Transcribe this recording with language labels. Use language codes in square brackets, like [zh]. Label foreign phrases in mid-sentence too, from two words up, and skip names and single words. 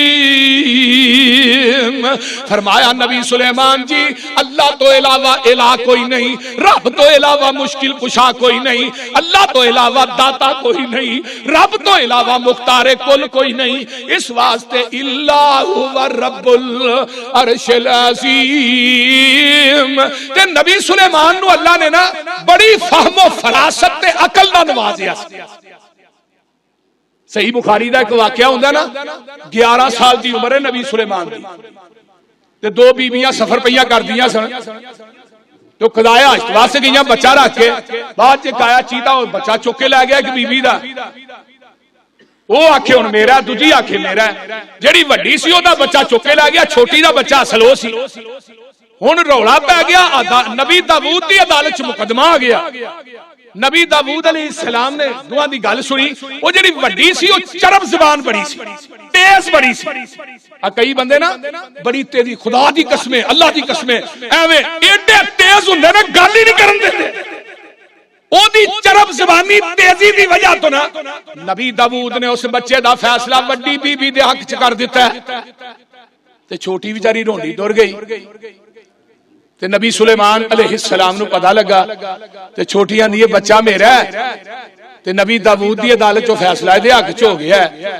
[pa] فرمایا نبی سلیمان جی اللہ تو علاوہ الہ کوئی نہیں، رب تو علاوہ مشکل کشا کوئی نہیں، اللہ تو علاوہ داتا کوئی نہیں، رب تو علاوہ مختار کل کوئی نہیں، اس واسطے اللہ ہوا [ar] رب العرش العظیم۔ [pa] تے نبی سلیمان نو اللہ نے نا بڑی فہم و فراست تے عقل نہ نوازیا۔ صحیح بخاری دا ایک واقعہ ہوندا نا 11 سال دی عمر ہے نبی سلیمان دی تے 2 بیویاں سفر پہیاں کر دیاں سن، تو قضائے حاجت واسطے گئیاں بچہ رکھ کے، بعد چ آیا چیتا اور بچہ چک کے لے گیا ایک بیوی دا، وہ آکھے ہن میرا، دوجی آکھے میرا، جیڑی وڈی سی او دا بچہ چک کے لے گیا، چھوٹی دا بچہ اصل او سی۔ ہن رولا پہ گیا، نبی داؤد دی عدالت چ مقدمہ آ گیا۔ نبی داؤد علیہ السلام نے دوہاں دی گل سنی، وہ جڑی وڈی سی او چرب زبان بڑی سی، تیز بڑی سی۔ کئی بندے نا بڑی تیزی، خدا دی قسمیں اللہ دی قسمیں ایویں ایڈے تیز ہوندے نا گل ہی نہیں کرن دیندے، او دی چرب زبانی تیزی دی وجہ تو نا نبی داؤد نے اس بچے دا فیصلہ وڈی بی بی دے حق چ کر دیتا ہے، تے چھوٹی بیچاری رونڈی ٹر گئی۔ تے نبی سلیمان علیہ السلام نو پتہ لگا، تے چھوٹی آندی ہے بچہ میرا ہے، تے نبی داؤد دی عدالت چوں فیصلہ دے حق چ ہو گیا ہے۔